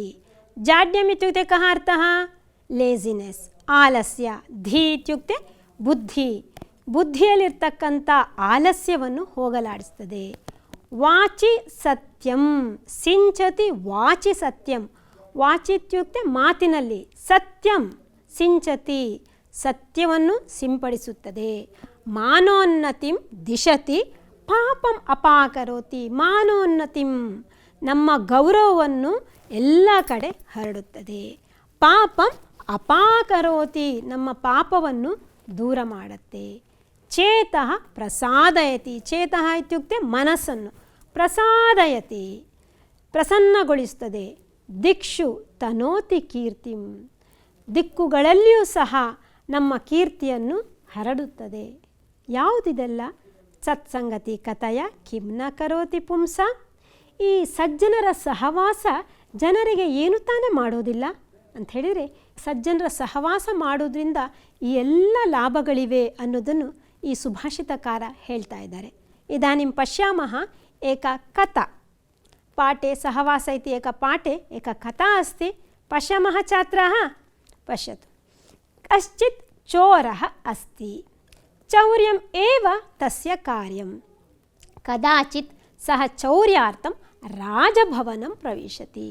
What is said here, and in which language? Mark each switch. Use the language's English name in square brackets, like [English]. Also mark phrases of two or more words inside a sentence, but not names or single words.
[Sanskrit] जाड्यम् इत्युक्ते कः अर्थः? [Kannada] लेजिनेस्, [Sanskrit] आलस्य। धी इत्युक्ते [Kannada] ಬುದ್ಧಿ, ಬುದ್ಧಿಯಲ್ಲಿರ್ತಕ್ಕಂಥ ಆಲಸ್ಯವನ್ನು ಹೋಗಲಾಡಿಸ್ತದೆ. [Sanskrit] ವಾಚಿ ಸತ್ಯಂ ಸಿಂಚತಿ ವಾಚಿ ಸತ್ಯಂ. ವಾಚಿ ಇತ್ಯುಕ್ತೆ ಮಾತಿನಲ್ಲಿ, ಸತ್ಯಂ ಸಿಂಚತಿ [Kannada] ಸತ್ಯವನ್ನು ಸಿಂಪಡಿಸುತ್ತದೆ. [Sanskrit] ಮಾನೋನ್ನತಿಂ ದಿಶತಿ ಪಾಪಂ ಅಪಾಕರೋತಿ. [Kannada] ಮಾನೋನ್ನತಿಂ ನಮ್ಮ ಗೌರವವನ್ನು ಎಲ್ಲ ಕಡೆ ಹರಡುತ್ತದೆ. [Sanskrit] ಪಾಪಂ ಅಪಾಕರೋತಿ [Kannada] ನಮ್ಮ ಪಾಪವನ್ನು ದೂರ ಮಾಡುತ್ತೆ. [Sanskrit] ಚೇತಃ ಪ್ರಸಾದಯತಿ. ಚೇತಃ ಇತ್ಯುಕ್ತೆ ಮನಸ್ಸನ್ನು, ಪ್ರಸಾದಯತಿ ಪ್ರಸನ್ನಗೊಳಿಸುತ್ತದೆ. ದಿಕ್ಷು ತನೋತಿ ಕೀರ್ತಿಂ [Kannada] ದಿಕ್ಕುಗಳಲ್ಲಿಯೂ ಸಹ ನಮ್ಮ ಕೀರ್ತಿಯನ್ನು ಹರಡುತ್ತದೆ. [Sanskrit] ಯಾವುದಿದೆಲ್ಲ? ಸತ್ಸಂಗತಿ ಕಥಯ ಕಿಂ ನ ಕರೋತಿ ಪುಂಸ. [Kannada] ಈ ಸಜ್ಜನರ ಸಹವಾಸ ಜನರಿಗೆ ಏನು ತಾನೇ ಮಾಡೋದಿಲ್ಲ ಅಂತ ಹೇಳಿದರೆ, ಸಜ್ಜನರ ಸಹವಾಸ ಮಾಡೋದ್ರಿಂದ ಈ ಎಲ್ಲ ಲಾಭಗಳಿವೆ ಅನ್ನೋದನ್ನು ಈ ಸುಭಾಷಿತಕಾರ ಹೇಳ್ತಾ ಇದ್ದಾರೆ. [Sanskrit] ಇದಾನಿಂ ಪಶ್ಯಾಮಃ ಏಕ ಕಥಾ ಪಾಠೆ ಸಹವಾಸ ಇತಿ ಏಕ ಪಾಠೆ ಏಕ ಕಥಾ अस्ति. पश्यामः छात्राः, पश्यतु। कश्चित् चोरः अस्ति, चौर्यम् एव तस्य कार्यं। कदाचित् सः चौर्यार्थं राजभवनं प्रविशति।